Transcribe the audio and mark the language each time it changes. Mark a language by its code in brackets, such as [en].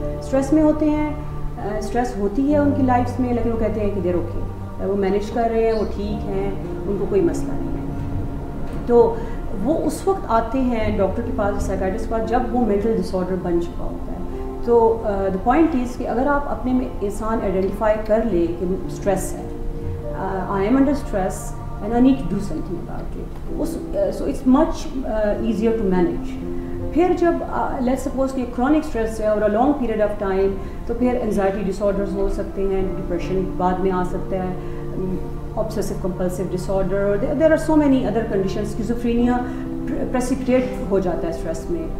[ur] Stress میں ہوتے ہیں, اسٹریس ہوتی ہے ان کی لائفس میں, لیکن وہ کہتے ہیں کہ دیر اوکے, وہ مینیج کر رہے ہیں, وہ ٹھیک ہیں, ان کو کوئی مسئلہ نہیں ہے. تو وہ اس وقت آتے ہیں ڈاکٹر کے پاس, سائیکیٹرسٹ کے پاس, جب وہ مینٹل ڈس آرڈر بن چکا ہوتا ہے. تو دا پوائنٹ از کہ اگر آپ اپنے میں انسان آئیڈینٹیفائی کر لے کہ اسٹریس ہے, [en] I am under stress and I need to do something about it. So it's much easier to manage. [ur] پھر جب لیٹس سپوز کہ کرونک اسٹریس ہے اور لانگ پیریڈ آف ٹائم, تو پھر انزائٹی ڈس آرڈرز ہو سکتے ہیں, ڈپریشن بعد میں آ سکتا ہے, [en] obsessive compulsive disorder, there are so many other conditions. [ur] schizophrenia precipitate ہو جاتا ہے اسٹریس میں.